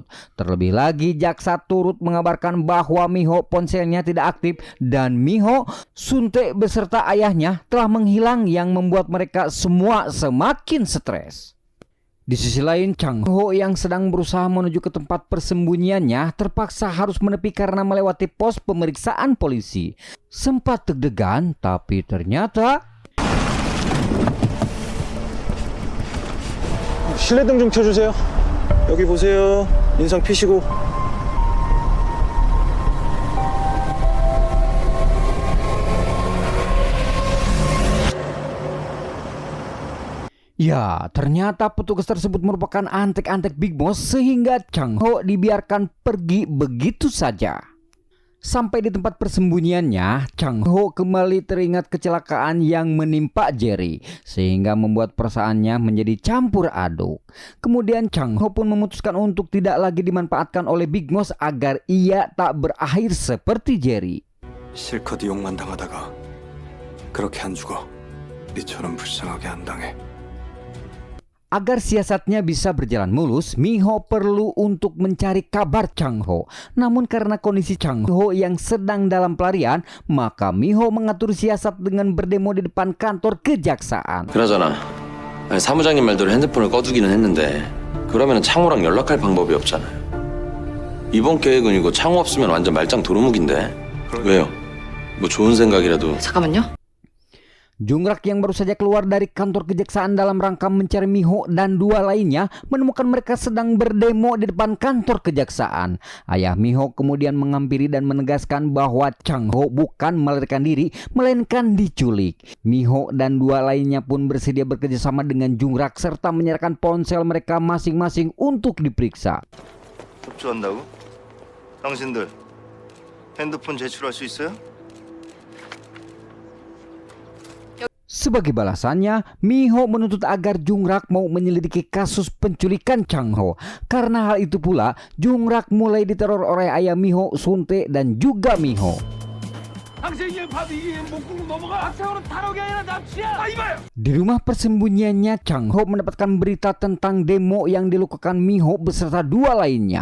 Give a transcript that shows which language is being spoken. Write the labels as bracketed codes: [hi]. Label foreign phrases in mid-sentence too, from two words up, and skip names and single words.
[id] Terlebih lagi, jaksa turut mengabarkan bahwa Miho ponselnya tidak aktif dan Miho, Sunte beserta ayahnya telah menghilang yang membuat mereka semua semakin stres. Di sisi lain, Chang Ho yang sedang berusaha menuju ke tempat persembunyiannya terpaksa harus menepi karena melewati pos pemeriksaan polisi. Sempat deg-degan, tapi ternyata... [ko] 실내등 좀 켜주세요. 여기 보세요. 인상 피시고. [id] Ya, ternyata petugas tersebut merupakan antek-antek Big Boss sehingga Chang Ho dibiarkan pergi begitu saja. Sampai di tempat persembunyiannya, Chang Ho kembali teringat kecelakaan yang menimpa Jerry sehingga membuat perasaannya menjadi campur aduk. Kemudian Chang Ho pun memutuskan untuk tidak lagi dimanfaatkan oleh Big Boss agar ia tak berakhir seperti Jerry. [ko] 실컷 이용만 당하다가 그렇게 안 죽어. 니처럼 불쌍하게 안 당해. [id] Agar siasatnya bisa berjalan mulus, Miho perlu untuk mencari kabar Chang Ho. Namun karena kondisi Chang Ho yang sedang dalam pelarian, maka Miho mengatur siasat dengan berdemo di depan kantor kejaksaan. [ko] 그나저나 아니, 사무장님 말대로 핸드폰을 꺼두기는 했는데 그러면 창호랑 연락할 방법이 없잖아요. 이번 계획은 이거 창호 없으면 완전 말짱 도루묵인데. 왜요? 뭐 좋은 생각이라도. 잠깐만요. [id] Jungrak yang baru saja keluar dari kantor kejaksaan dalam rangka mencari Miho dan dua lainnya menemukan mereka sedang berdemo di depan kantor kejaksaan. Ayah Miho kemudian menghampiri dan menegaskan bahwa Chang Ho bukan melarikan diri, melainkan diculik. Miho dan dua lainnya pun bersedia bekerjasama dengan Jungrak serta menyerahkan ponsel mereka masing-masing untuk diperiksa. [ko] 협조한다고? 당신들 핸드폰 제출할 수 있어요? [id] Sebagai balasannya, Miho menuntut agar Jungrak mau menyelidiki kasus penculikan Chang Ho. Karena hal itu pula, Jungrak mulai diteror oleh ayah Miho, Sunte, dan juga Miho. Di rumah persembunyiannya, Chang Ho mendapatkan berita tentang demo yang dilakukan Miho beserta dua lainnya.